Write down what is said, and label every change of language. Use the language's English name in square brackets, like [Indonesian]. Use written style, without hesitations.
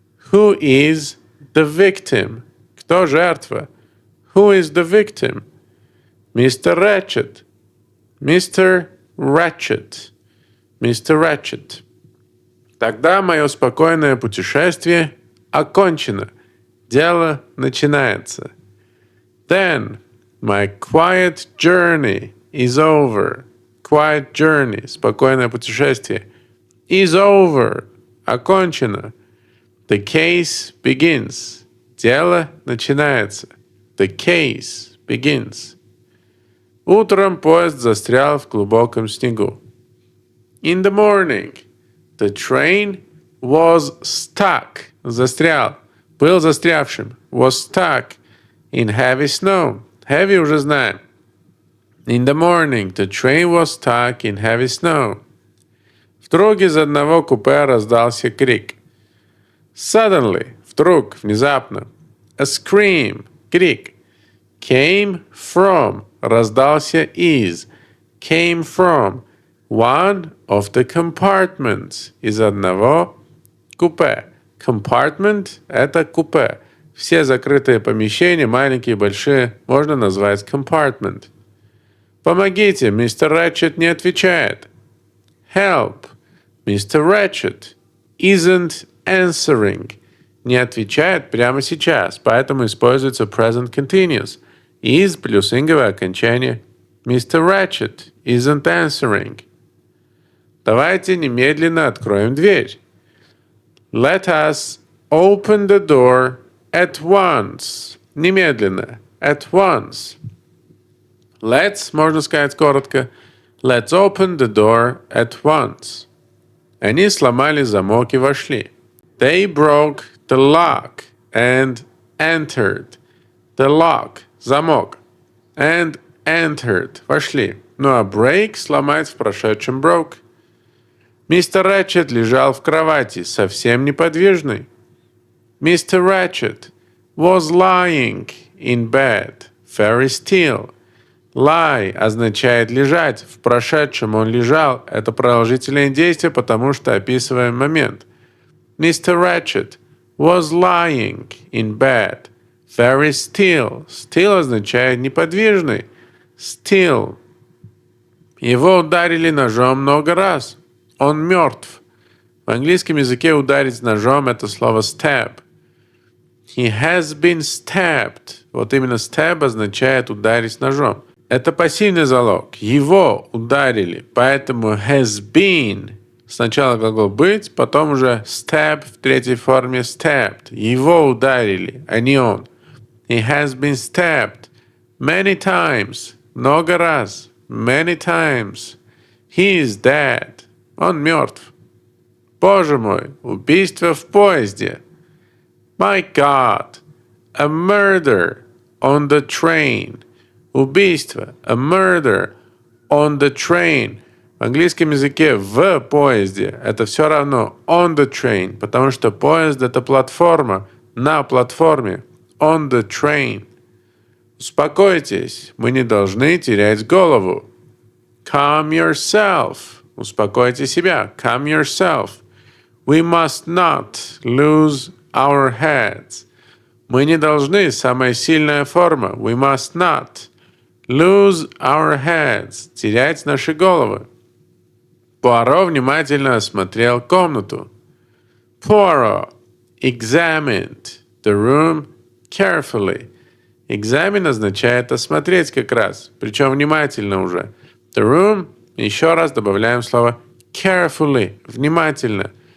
[English] Who is the victim? [Russian] Кто жертва? [English] Who is the victim? Mr. Ratchet. Mr. Ratchet. Mr. Ratchet. [Russian] Тогда мое спокойное путешествие окончено. Дело начинается. [English] Then my quiet journey is over. Quiet journey, [Russian] спокойное путешествие. [English] Is over, окончено. The case begins. [Russian] Дело начинается. [English] The case begins. [Russian] Утром поезд застрял в глубоком снегу. [English] In the morning, the train was stuck. [Russian] Застрял. Был застрявшим. [English] Was stuck in heavy snow. [Russian] Heavy уже знаем. [English] In the morning, the train was stuck in heavy snow. [Russian] Вдруг из одного купе раздался крик. Suddenly, вдруг, внезапно. [English] A scream, крик. Came from, [Russian] раздался из. [English] Came from one of the compartments, [Russian] из одного купе. Compartment — это купе. Все закрытые помещения, маленькие и большие, можно назвать compartment. Помогите, мистер Ratchet не отвечает. [English] Help, Mr. Ratchet isn't answering. [Russian] Не отвечает прямо сейчас, поэтому используется present continuous. Is плюс инговое окончание. [English] Mr. Ratchet isn't answering. [Russian] Давайте немедленно откроем дверь. [English] Let us open the door at once. Немедленно. At once. [Russian] Let's, можно сказать коротко. [English] Let's open the door at once. [Russian] Они сломали замок и вошли. [English] They broke the lock and entered. The lock — замок. And entered — вошли. [Russian] Ну а break — сломать в прошедшем broke. Мистер Ratchet лежал в кровати, совсем неподвижный. [English] Mr. Ratchet was lying in bed, very still. [Russian] Lie означает лежать. В прошедшем он лежал. Это продолжительное действие, потому что описываем момент. [English] Mr. Ratchet was lying in bed, very still. [Russian] Still означает неподвижный. [English] Still. [Russian] Его ударили ножом много раз. Он мертв. В английском языке ударить ножом — это слово stab. [English] He has been stabbed. [Russian] Вот именно stab означает ударить ножом. Это пассивный залог. Его ударили, поэтому has been Сначала глагол быть, потом уже stab в третьей форме stabbed. Его ударили, а не он. [English] He has been stabbed many times. [Russian] Много раз. [English] Many times. He is dead. [Russian] Он мертв. Боже мой, убийство в поезде. [English] My God, a murder on the train. Убийство, a murder on the train. [Russian] В английском языке в поезде это все равно on the train, потому что поезд это платформа, на платформе. [English] On the train. [Russian] Успокойтесь, мы не должны терять голову. [English] Calm yourself. [Russian] Успокойте себя. [English] Calm yourself. We must not lose our heads. [Russian] Мы не должны, самая сильная форма. [English] We must not lose our heads. [Russian] Терять наши головы. Пуаро внимательно осмотрел комнату. [English] Poirot examined the room carefully. [Russian] Examine означает осмотреть как раз, причем внимательно уже. The room, еще раз добавляем слово carefully, внимательно.